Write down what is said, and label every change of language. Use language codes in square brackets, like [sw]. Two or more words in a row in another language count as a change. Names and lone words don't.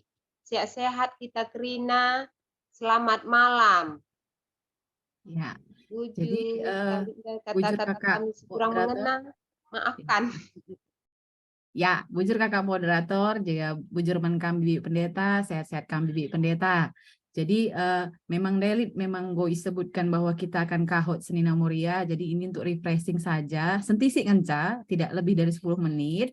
[id] Sehat-sehat kita kerina. Selamat malam. Ya, Bujur, jadi bujur kata-kata kakak kami kurang moderator. mengenal, maafkan. Ya, bujur kakak moderator, juga bujur men kami pendeta, sehat-sehat kami pendeta. Jadi memang Delit memang gue sebutkan bahwa kita akan kahot Senina Muria. Jadi ini untuk refreshing saja, [btx] sentisik ngenca, [id] tidak lebih dari 10 menit.